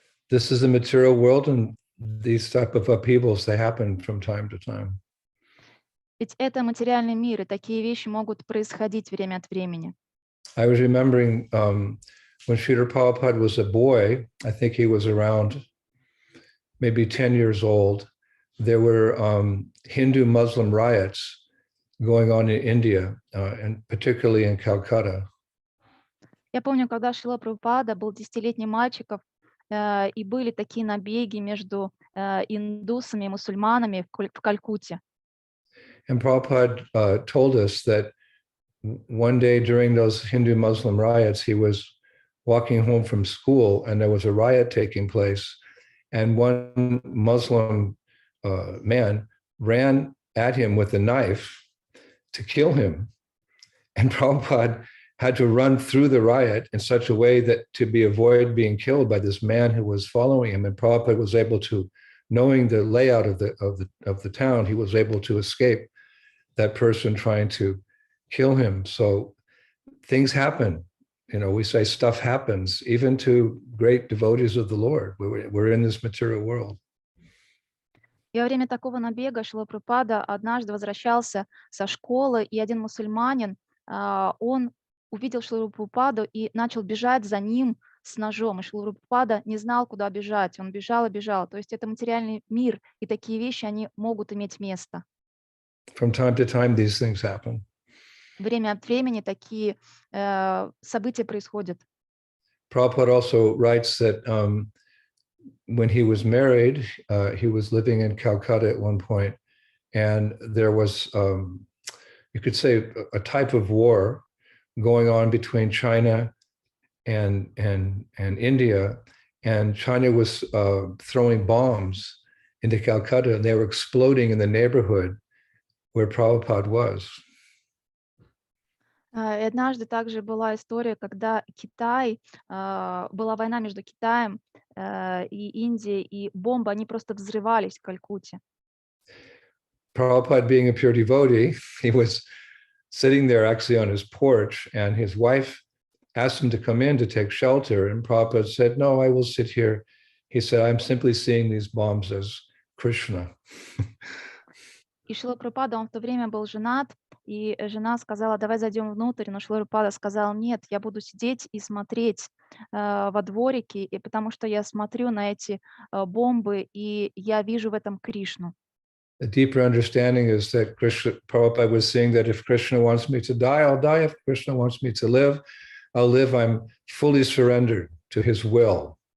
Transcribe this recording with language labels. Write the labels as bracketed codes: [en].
[en] This is the material world, and these type of upheavals, they happen from time to time. [ru] Ведь это материальный мир, и такие вещи могут происходить время от времени. [en] I was remembering when Srila Prabhupada was a boy, I think he was around maybe 10 years old, there were Hindu-Muslim riots going on in India, and particularly in Calcutta. [ru] Я помню, когда Шрила Прабхупада был 10-летним мальчиком, и были такие набеги между индусами и мусульманами в Калькутте. [en] And Prabhupada told us that one day during those Hindu-Muslim riots, he was walking home from school and there was a riot taking place. And one Muslim man ran at him with a knife to kill him. And Prabhupada had to run through the riot in such a way that to avoid being killed by this man who was following him. And Prabhupada was able to, knowing the layout of the town, he was able to escape that person trying to kill him. So things happen. We say stuff happens, even to great devotees of the Lord. We're in this material world. [ru] И во время такого набега Шрила Прабхупада однажды возвращался со школы, и один мусульманин, он увидел Шрилу Прабхупаду и начал бежать за ним с ножом. И Шрила Прабхупада не знал, куда бежать. Он бежал и бежал. То есть это материальный мир, и такие вещи, они могут иметь место. [en] From time to time, these things happen. [ru] Время от времени такие события происходят. [en] Prabhupada also writes that when he was married, he was living in Calcutta at one point, and there was, you could say, a type of war going on between China and India, and China was throwing bombs into Calcutta, and they were exploding in the neighborhood where Prabhupada was. [ru] И однажды также была история, когда была война между Китаем и Индией, и бомбы, они просто взрывались в Калькутте. [en] Prabhupada, being a pure devotee, he was sitting there actually on his porch, and his wife asked him to come in to take shelter, and Prabhupada said, "No, I will sit here." He said, "I'm simply seeing these bombs as Krishna." [ru] И Шрила Прабхупада, он в то время был женат, и жена сказала: давай зайдем внутрь, но Шрила Прабхупада сказал: нет, я буду сидеть и смотреть во дворике, и потому что я смотрю на эти бомбы, и я вижу в этом Кришну. [en] A deeper understanding is that Prabhupada was saying that if Krishna wants me to die, I'll die. If Krishna wants me to live, I'll live. I'm fully surrendered to his will.